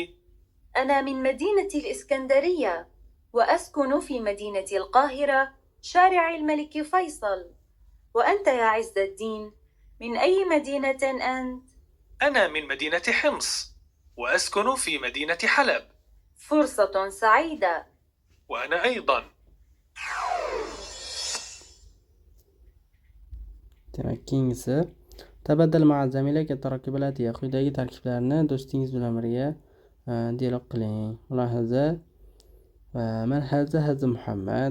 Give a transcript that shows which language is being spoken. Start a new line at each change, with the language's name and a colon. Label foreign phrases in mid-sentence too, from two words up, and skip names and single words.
Arabic: أنا من مدينة الإسكندرية، وأسكن في مدينة القاهرة شارع الملك فيصل. وأنت يا عز الدين، من أي مدينة أنت؟ أنا من مدينة حمص، وأسكن في مدينة حلب. فرصة سعيدة. وأنا أيضا.
Uzbek: Demak, keyingisi
Arabic: تبادل مع زميلك التراكيب الآتية
Uzbek: quyidagi tarkiblarni do'stingiz bilan birga dialog qiling.
Arabic: Mulohaza: من هذا هذا محمد.